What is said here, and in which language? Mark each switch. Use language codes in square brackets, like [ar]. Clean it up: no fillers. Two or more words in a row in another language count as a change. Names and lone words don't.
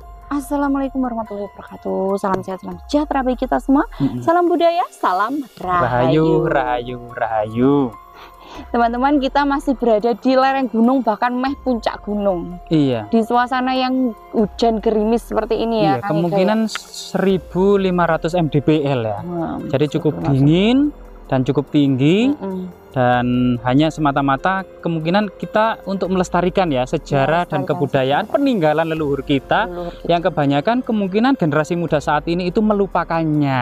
[ar] السلام عليكم ورحمة الله وبركاته. [id] Salam sehat, salam sejahtera bagi kita semua. Salam budaya, salam Rahayu, rahayu, rahayu. Teman-teman, kita masih berada di lereng gunung, bahkan meh puncak gunung. Iya. Di suasana yang hujan gerimis seperti ini ya. Iya, kemungkinan 1500 mdpl ya. Jadi cukup dingin dan cukup tinggi. Dan hanya semata-mata kemungkinan kita untuk melestarikan ya sejarah dan kebudayaan peninggalan leluhur kita yang kebanyakan kemungkinan generasi muda saat ini itu melupakannya.